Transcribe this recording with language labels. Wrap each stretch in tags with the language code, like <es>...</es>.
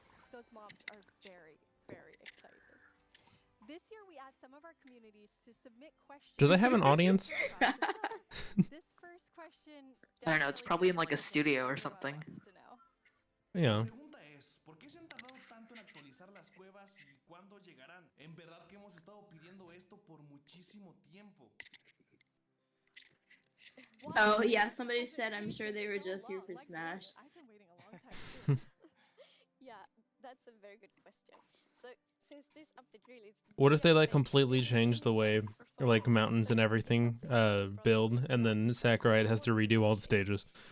<en>Those mobs are very, very excited. This year we asked some of our communities to submit questions. Do they have an audience? This first question I don't know, it's probably in like a studio or something. Yeah.</en> <es>pregunta es, ¿por qué se han tardado tanto en actualizar las cuevas y cuándo llegarán? En verdad que hemos estado pidiendo esto por muchísimo tiempo.</es> <en>Oh, yeah, somebody said I'm sure they were just here for Smash. I've been waiting a long time too. Yeah, that's a very good question. So, since this update really is What if they like completely change the way like mountains and everything build, and then Sakurai has to redo all the stages?</en>